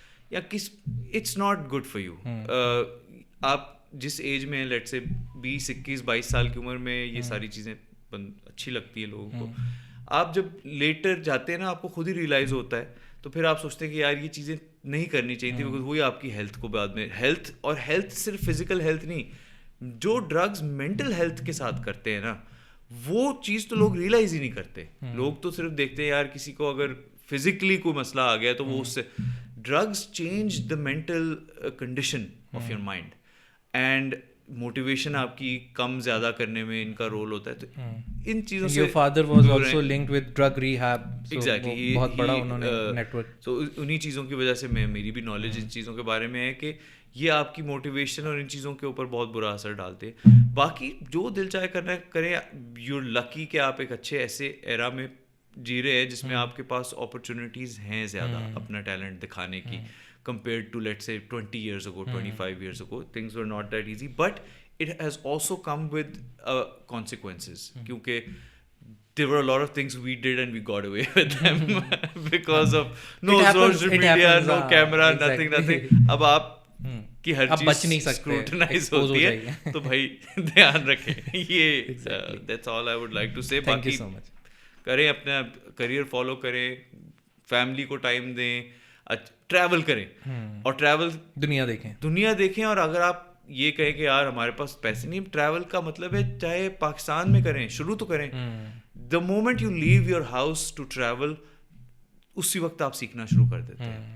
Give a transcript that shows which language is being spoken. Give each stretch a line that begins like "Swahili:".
Urdu: یا it's not good for you. آپ جس ایج میں لیٹ سے 20-21-22 سال کی عمر میں یہ ساری چیزیں اچھی لگتی ہے لوگوں کو, آپ جب لیٹر جاتے ہیں نا آپ کو خود ہی ریئلائز ہوتا ہے, تو پھر آپ سوچتے ہیں کہ یار یہ چیزیں نہیں کرنی چاہیے تھی, بیکاز وہی آپ کی ہیلتھ کو بعد میں ہیلتھ صرف فزیکل ہیلتھ نہیں, جو ڈرگز مینٹل ہیلتھ کے ساتھ کرتے ہیں نا وہ چیز تو لوگ ریئلائز ہی نہیں کرتے. لوگ تو صرف دیکھتے ہیں یار کسی کو اگر فزیکلی کوئی مسئلہ آ گیا تو وہ اس سے, drugs change the mental condition of your mind, and motivation آپ کی کم زیادہ کرنے میں ان کا رول ہوتا ہے. تو ان چیزوں سے
English: your father was also linked with drug rehab, so exactly
Urdu: بہت بڑا انہوں نے نیٹ ورک. تو انہیں چیزوں کی وجہ سے میری بھی نالج ان چیزوں کے بارے میں ہے کہ یہ آپ کی موٹیویشن اور ان چیزوں کے اوپر بہت برا اثر ڈالتے ہیں. باقی جو دل چاہے کرنا ہے کریں.
English: You lucky کہ آپ ایک اچھے ایسے ایرا میں جی رہے ہیں جس میں آپ کے پاس اپرچونیٹیز ہیں زیادہ اپنا ٹیلنٹ دکھانے کی, compared to let's say 20 years ago, 25 years ago, things were not that easy, but it has also come with consequences, kyunki there were a lot of things we did and we got away with them because of no social media, no camera, nothing.
Urdu: اب آپ کی ہر چیز scrutinize ہوتی ہے تو بھائی دھیان رکھیں.
English: یہ that's all I would like to say. Thank you so much.
Urdu: کریں اپنا کریئر فالو کریں, فیملی کو ٹائم دیں, ٹریول کریں اور ٹریول دنیا دیکھیں. اور اگر آپ یہ کہیں کہ یار ہمارے پاس پیسے نہیں, ٹریول کا مطلب ہے چاہے پاکستان میں کریں, شروع تو کریں. The moment you leave your house to travel, اسی وقت آپ سیکھنا شروع کر دیتے ہیں.